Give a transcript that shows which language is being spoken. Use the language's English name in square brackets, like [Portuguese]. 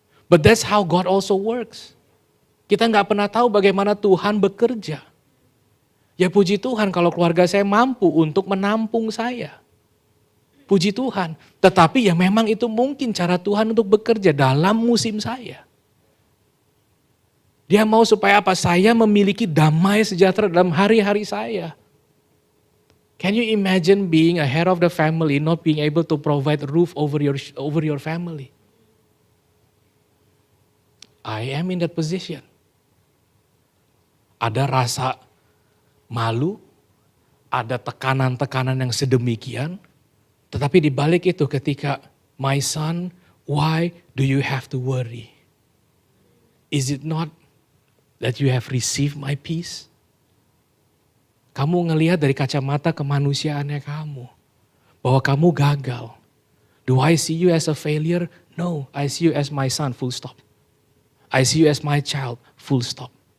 [English] But that's how God also works. [Indonesian] Kita gak pernah tahu bagaimana Tuhan bekerja. Ya puji Tuhan kalau keluarga saya mampu untuk menampung saya. Puji Tuhan. Tetapi ya memang itu mungkin cara Tuhan untuk bekerja dalam musim saya. Dia mau supaya apa? Saya memiliki damai sejahtera dalam hari-hari saya. [English] Can you imagine being a head of the family, not being able to provide a roof over your family? I am in that position. [Indonesian] Ada rasa malu, ada tekanan-tekanan yang sedemikian, tetapi di balik itu ketika, [English] my son, why do you have to worry? Is it not that you have received my peace? [Indonesian] Kamu ngelihat dari kacamata kemanusiaannya kamu, bahwa kamu gagal. [English] Do I see you as a failure? No, I see you as my son, full stop. I see you as my child, full stop.